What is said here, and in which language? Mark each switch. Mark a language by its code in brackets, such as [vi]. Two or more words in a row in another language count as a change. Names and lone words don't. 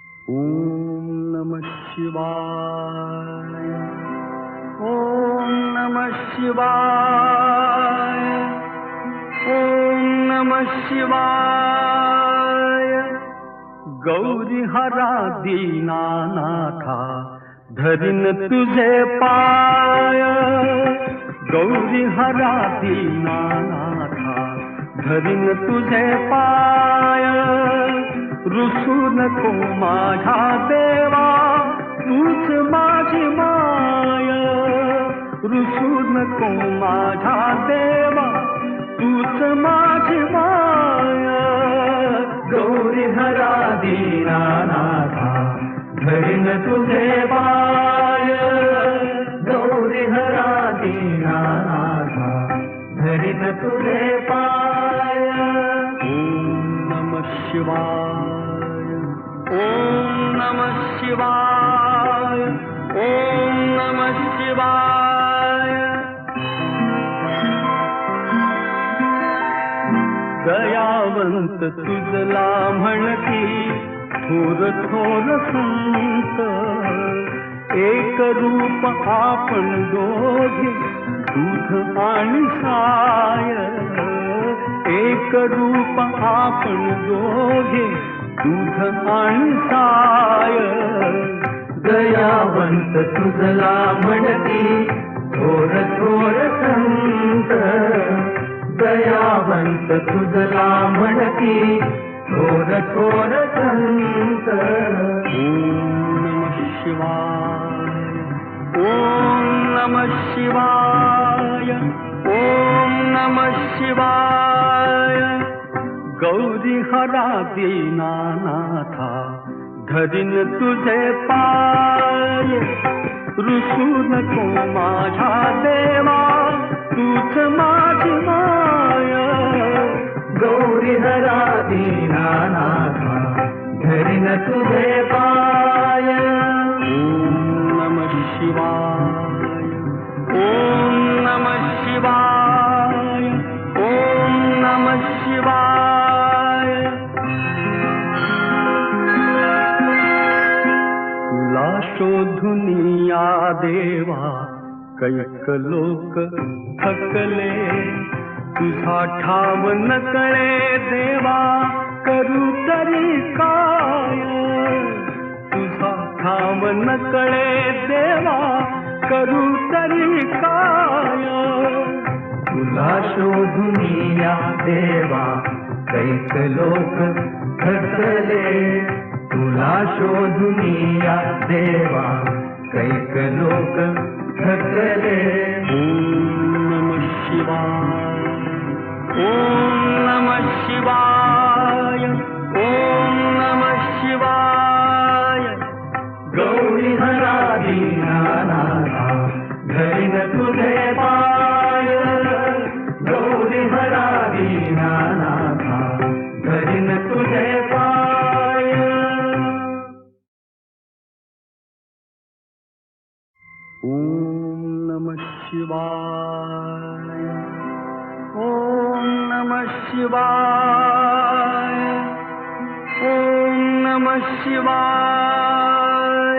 [sa] ओम नमः शिवाय. ओम नमः शिवाय. ओम नमः शिवाय. [mr] गौरी हरा दीनानाथा धरीन तुझे पाय. गौरी हरा दीनानाथा धरीन तुझे पाय. रुसू नको माझा देवा तूच माझी माय. रुसू नको माझा देवा तूच माझी माय. गौरी हरा दीनानाथा धरीन तुझे पाय. गौरी हरा दीनानाथा धरीन तुझे पाय. [sa] ओम नमः शिवाय. ओम नमः शिवाय. ओम नमः शिवाय. [mr] दयावंत तुझला म्हणती थोर थोर संत. एक रूप आपण दोघे दूध आणि साय. एक रूप आपण दोघे दूध आणि साय. दयावंत तुझला म्हणती थोर थोर संत. दयावंत तुझला म्हणती थोर थोर संत. [sa] ओम नमः शिवाय. ओम नमः शिवाय. ओम नमः शिवाय. [mr] गौरी हरा दीनानाथा धरीन तुझे पाय. रुसू नको माझा देवा तूच माझी माय. गौरी हरा दीनानाथा धरीन तुझे पाय. [sa] ओम नमः शिवाय. ओम नमः शिवाय. ओम नमः शिवाय. [mr] तुला शोधून या देवा कैक लोक थकले. तुझा ठाव न कळे देवा करू तरी काय. तुझा ठाव न कळे देवा करू तरी काय. तुला शोधून या देवा कैक लोक थकले. तुला शोधून या देवा कैक लोक थकले. [sa] ओम नमः शिवाय. ओम नमः शिवाय. ओम नमः शिवाय. [mr] गौरी हरा दीनानाथा धरीन तुझे पाय. गौरी हरा दीनानाथा धरीन तुझे पाय. [sa] ओम नमः शिवाय. ओम नमः शिवाय. ओम नमः शिवाय.